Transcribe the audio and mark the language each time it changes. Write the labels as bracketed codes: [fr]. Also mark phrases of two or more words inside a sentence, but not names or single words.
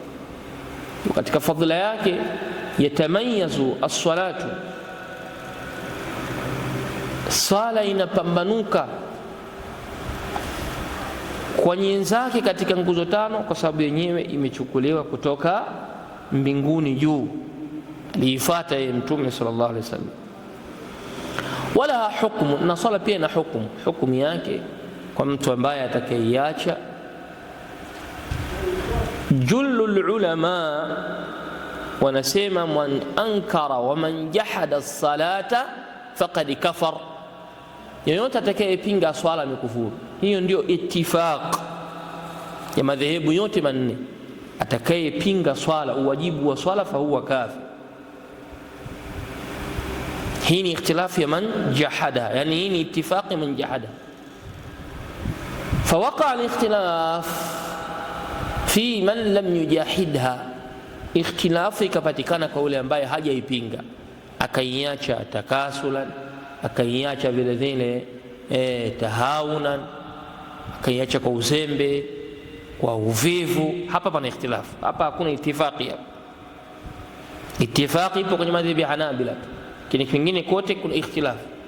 [sw] Katika fadhila yake [ar] تتميز الصلاة, [sw] sala inapambanuka kwa nyenzake katika nguzo 5, kwa sababu yenyewe imechukuliwa kutoka mbinguni juu, aliifuata yeye Mtume [ar] صلى الله عليه وسلم. [sw] Wala hukumu, na sala pia ina hukumu yake kwa mtu ambaye atakayeiacha. [ar] جل العلماء wanasema من أنكر ومن جحد الصلاة فقد كفر, [sw] yeyote atakayepinga swala amekufuru. Hiyo ndio ittifaq ya madhehebu yote manne, atakayepinga swala, uwajibu wa swala, [ar] فهو كافر. [sw] Hii ni ikhtilafu ya [ar] من جحد, [sw] yani hii ni ittifaq [ar] من جحد. فوقع الاختلاف في من لم يجاهدها, [sw] ikhtilafu ikapatikana kwa yule ambaye hajaipinga, akaiacha takasulan, akaiacha vile vile tahawunan, akaiacha kwa uzembe, kwa uvivu. Hapa pana ikhtilafu, hapa hakuna itifaki. Hapa itifaki ipo kwenye madhhabi ya Hanabila, lakini kwingine kote kuna ikhtilafu.